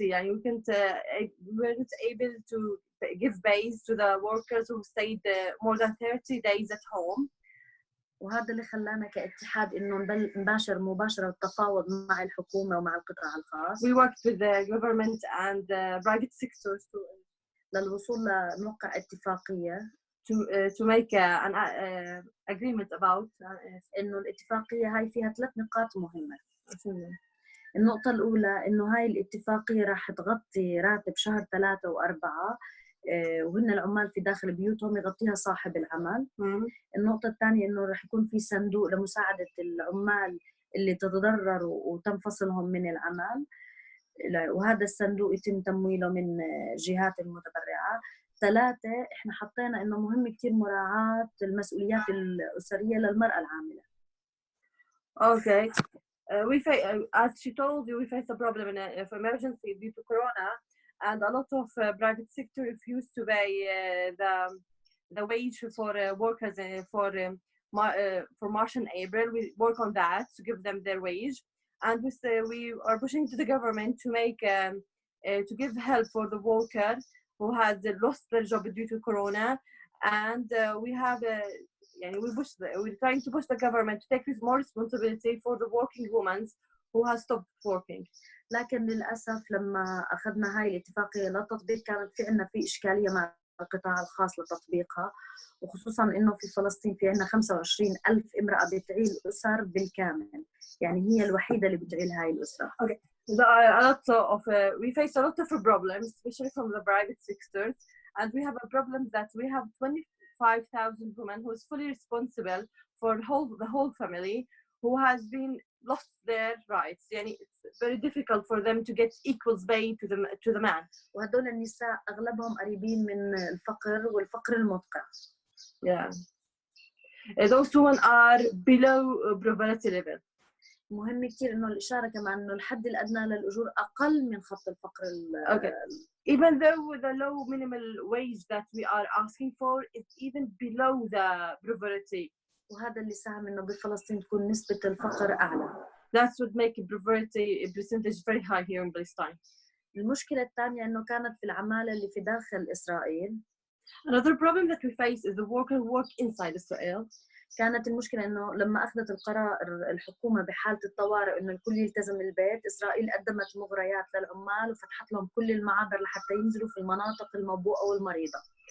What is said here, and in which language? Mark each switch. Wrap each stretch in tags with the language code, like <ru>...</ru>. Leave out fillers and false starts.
<en>يعني we're not able to give base to the workers who stayed more than 30 days at home.</en> <ar>وهذا اللي خلانا كاتحاد إنه نباشر مباشرة التفاوض مع الحكومة ومع القطاع الخاص.</ar> <en>We worked with the government and private sectors</en> <ar>للوصول لنوقع اتفاقية</ar> <en>to make an agreement about.</en> <ar>إنه الاتفاقية هاي فيها 3 نقاط مهمة. النقطة الأولى إنه هاي الاتفاقية راح تغطي راتب شهر 3 و4 وهن العمال في داخل بيوتهم يغطيها صاحب العمل. النقطة الثانية إنه راح يكون في صندوق لمساعدة العمال اللي تتضرروا وتم فصلهم من العمل، وهذا الصندوق يتم تمويله من جهات متبرعة. 3 إحنا حطينا إنه مهم كتير مراعاة المسؤوليات الأسرية للمرأة العاملة.</ar> <en>Okay. As she told you, we face a problem of emergency due to Corona, and a lot of private sector refused to pay the wage for workers for March and April. We work on that to give them their wage, and we are pushing to the government to make to give help for the worker who had lost their job due to Corona, and we're trying to push the government to take more responsibility for the working women who has stopped working.</en> <ar>لكن للأسف لما أخذنا هاي الاتفاقية للتطبيق كانت في عنا في إشكالية مع القطاع الخاص لتطبيقها، وخصوصا إنه في فلسطين في عنا 25,000 امرأة بتعيل أسر بالكامل، يعني هي الوحيدة اللي بتعيل هاي الأسرة.</ar> <en>Okay. There are a lot of we face a lot of problems, especially from the private sectors, and we have a problem that we have 25,000 women who is fully responsible for the whole family who has been lost their rights. يعني it's very difficult for them to get equal pay to the man.</en> <ar>وهدول النساء أغلبهم قريبين من الفقر والفقر المدقع.</ar> <en>Yeah. Those women are below poverty level.</en> <ar>مهم كتير إنه الإشارة كمان إنه الحد الأدنى للأجور أقل من خط الفقر.</ar> <en>Okay. Even though the low minimal wage that we are asking for is even below the poverty.</en> <ar>وهذا اللي ساهم إنه بفلسطين تكون نسبة الفقر أعلى.</ar> <en>That would make poverty percentage very high here in Palestine.</en> <ar>المشكلة الثانية إنه كانت في العمالة اللي في داخل إسرائيل.</ar> <en>Another problem that we face is the worker who work inside Israel.</en> <ar>كانت المشكلة إنه لما أخذت القرار الحكومة بحالة الطوارئ إنه الكل يلتزم البيت، إسرائيل قدمت مغريات للعمال وفتحت لهم كل المعابر لحتى ينزلوا في المناطق الموبوءة والمريضة.</ar>